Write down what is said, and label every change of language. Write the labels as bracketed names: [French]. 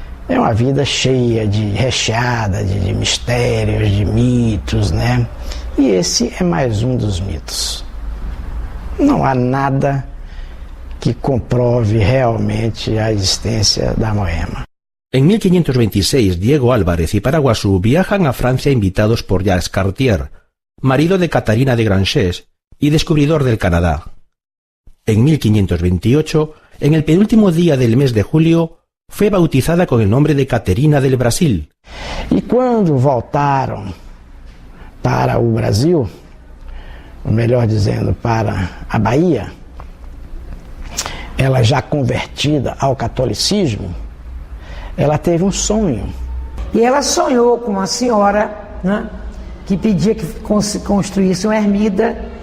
[Portuguese] É uma vida cheia recheada de mistérios, de mitos, né? E esse é mais um dos mitos. Não há nada que comprove realmente a existência da Moema. [Spanish] En 1526, Diego Álvarez y Paraguaçu viajan a Francia invitados por Jacques Cartier, marido de Catarina de Granges y descubridor del Canadá. En 1528, en el penúltimo día del mes de julio, fue bautizada con el nombre de Caterina del Brasil. [Portuguese] E quando voltaram para o Brasil, ou melhor dizendo, para a Bahia, ela já convertida ao catolicismo, ela teve um sonho. E ela sonhou com uma senhora, né, que pedia que construísse uma ermida.